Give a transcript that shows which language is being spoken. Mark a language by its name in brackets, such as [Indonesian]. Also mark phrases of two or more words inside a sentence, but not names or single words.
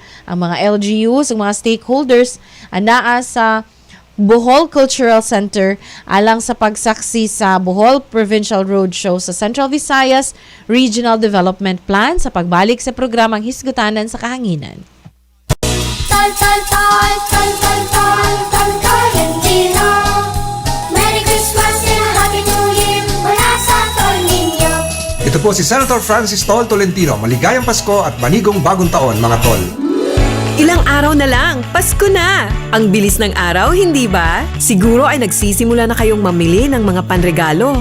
[Cebuano] Ang mga LGUs, ang mga stakeholders anaa sa Bohol Cultural Center alang sa pagsaksi sa Bohol Provincial Roadshow sa Central Visayas Regional Development Plan sa pagbalik sa programang Hisgutanan sa Kahanginan. [Filipino] Tol, tol, tol, tol, tol, tol, tol, Tolentino. [English] Merry Christmas and a Happy New Year [Filipino] mula sa Tol ninyo. Ito po si Senator Francis Tol Tolentino. Maligayang Pasko at manigong bagong taon, mga tol. Ilang araw na lang, Pasko na! Ang bilis ng araw, hindi ba? Siguro ay nagsisimula na kayong mamili ng mga panregalo.